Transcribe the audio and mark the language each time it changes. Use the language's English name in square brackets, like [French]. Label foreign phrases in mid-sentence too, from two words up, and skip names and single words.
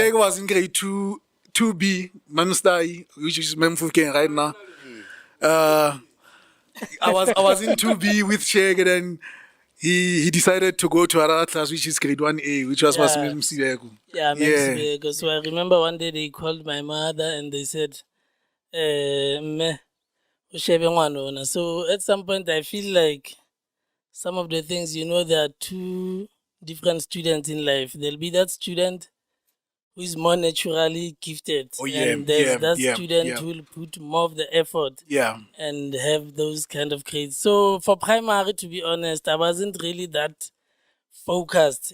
[English] Shege was in grade 2B, Mamstai, which is Memfuken right now. I was in 2B with Shege, and he decided to go to another class, which is grade 1A, which was Yeah. Mem Sibeko. Yeah, Mem Yeah. Sibeko. So I remember one day they called my mother and they said, [Southern Sotho] Mme, ushebe ngwana ona." [English] So at some point, I feel like some of the things, there are two different students in life. There'll be that student who is more naturally gifted. Oh, yeah, And there's yeah, that yeah, student yeah. who will put more of the effort Yeah. and have those kind of grades. So for primary, to be honest, I wasn't really that focused.